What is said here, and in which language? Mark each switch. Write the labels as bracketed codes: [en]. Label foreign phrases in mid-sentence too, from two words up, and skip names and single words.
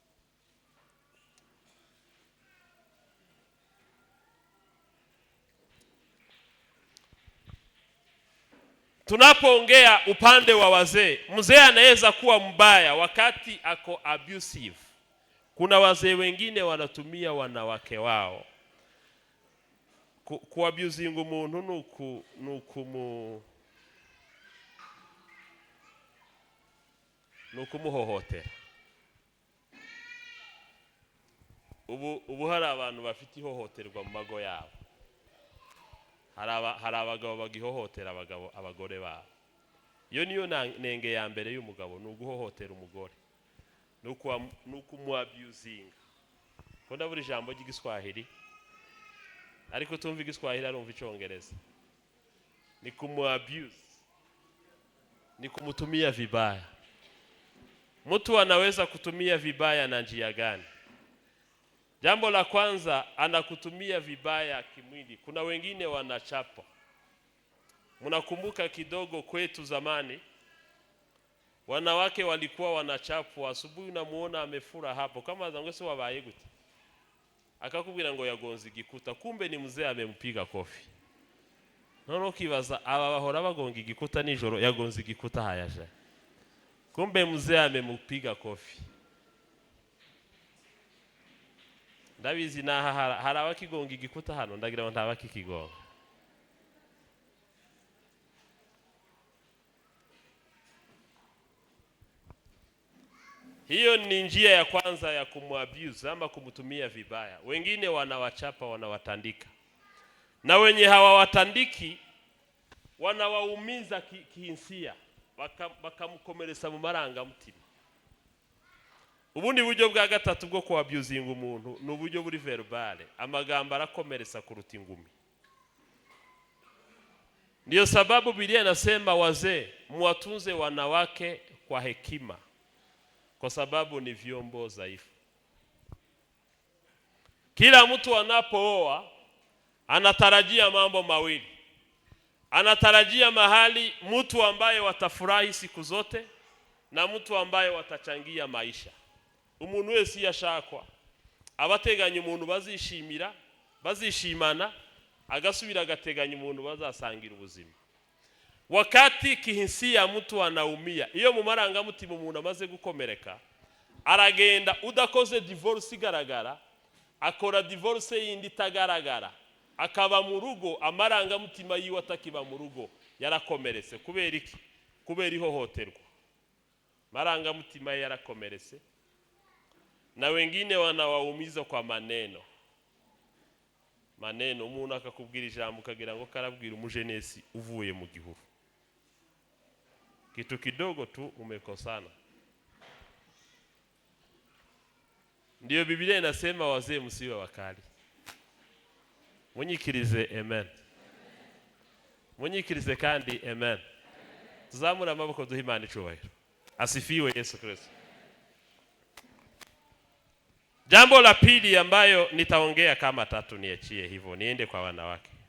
[sw] Tunapoongea upande wa wazee, mzee anaweza kuwa mbaya wakati ako abusive. Kuna wazee wengine wanatumia wanawake wao kuabusing [rn] umuntu nukumuhohotera. Ubu hari abantu bafite ihohoterwa mu mago yabo. Hari abagabo bagihohotera abagore babo. Iyo niyo nenge ya mbere y'umugabo, nuguhohotera umugore, nukumuabusing. Konda buri jambo ry'igiswahili, ariko tumva igiswahili arumva icyongereza. [sw] Ni kumuabuse, ni kumutumia vibaya. Mtu anaweza kutumia vibaya na njia gani? Jambo la kwanza, anakutumia vibaya kimwili. Kuna wengine wanachapa. Mnakumbuka kidogo kwetu zamani, wanawake walikuwa wanachapwa. Asubuhi unamuona amefura hapo kama [rn] zangwese wabaye gute, akakubwira ngo yagonze igikuta, kumbe [sw] ni mzee amempiga kofi. [rn] None ukibaza aba bahora bagonga igikuta nijoro, yagonze igikuta hayaje, kumbe [sw] mzee amemupiga kofi. [rn] Ndabizi na hari abakigonga igikuta hano, ndagira ngo ntabakikigonga. [sw] Hiyo ni njia ya kwanza ya kumuabuse ama kumutumia vibaya. Wengine wanawachapa, wanawatandika. Na wenye hawawatandiki wanawaumiza kihinsia, [rn] bakamukomeretsa mu marangamutima. Ubundi buryo bwa gatatu bwo kuabusing umuntu ni uburyo buri verbale, amagambo arakomeretsa kuruta ingumi. [sw] Ndio sababu Biblia inasema wazee muwatunze wanawake kwa hekima, kwa sababu ni vyombo dhaifu. Kila mtu anapooa anatarajia mambo mawili. Anatarajia mahali mtu ambaye watafurahi siku zote na mtu ambaye watachangia maisha. [rn] Umuntu wese yashakwa abateganya umuntu bazishimira, bazishimana, agasubira agateganya umuntu bazasangira ubuzima. [sw] Wakati kihinsia mtu anaumia, [rn] iyo mu marangamutima umuntu amaze gukomereka, aragenda udakoze divorce igaragara, akora divorce yindi itagaragara, akaba mu rugo, amarangamutima yiwe atakiba mu rugo, yarakomeretse. Kubera iki? Kubera ihohoterwa. Marangamutima yarakomeretse. [sw] Na wengine wanawaumiza kwa maneno. Maneno, [rn] umuntu akakubwira ijambo ukagira ngo karabwira umujenesi uvuye mu gihuru. [sw] Kitu kidogo tu umekosana. Ndiyo Biblia inasema wazee msiwe wakali. [rn] Munyikirize amen. Munyikirize kandi amen. Tuzamura amaboko duhe Imana icyubahiro. [sw] Asifiwe Yesu Kristo. Jambo la pili ambayo nitaongea kama tatu, niachie hivyo niende kwa wanawake.